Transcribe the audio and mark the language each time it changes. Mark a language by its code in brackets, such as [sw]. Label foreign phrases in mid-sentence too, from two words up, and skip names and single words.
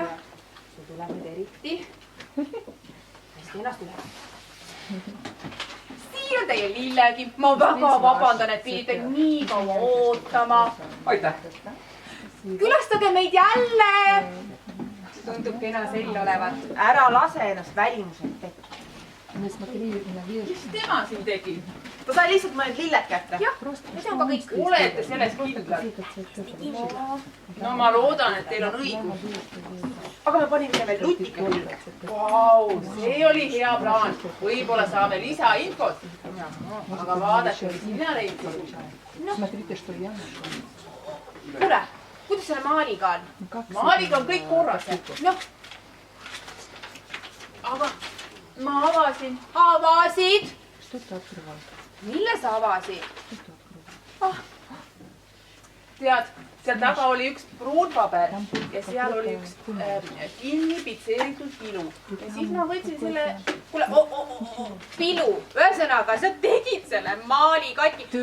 [et] See tuleb nüüd eriti. Hästi ennast üle. Siin on teie lillegi. Ma väga vabandan, et pidite nii kaua ootama. Aitäh. Külastage meid jälle. Tundub kena sell olevat. Ära lase ennast välimuselt petta. [ru] Мы смотрели на вещи. [et] Mis tema siin tegi? Ta sai lihtsalt mõned lilled kätte. Jah, see on ka kõik. Olete selles kindlad? No ma loodan, et teil on õigus. Aga me panime veel lutika külge. Vau, see oli hea plaan. Võib-olla saame lisainfot. Aga vaadake, mis mina leidsin. [ru] Смотрите, что я нашла. [et] Kuule, kuidas selle maaliga on? Maaliga on kõik korras. Noh. Aga ma avasin. Avasid? [ru] Что ты открывал? [et] Mille sa avasid? Tead, seal taga oli üks pruunpaber ja seal oli üks kinni pitseeritud pilu. Ja siis ma võtsin selle... Kuule, pilu. Ühesõnaga, sa tegid selle maali katki.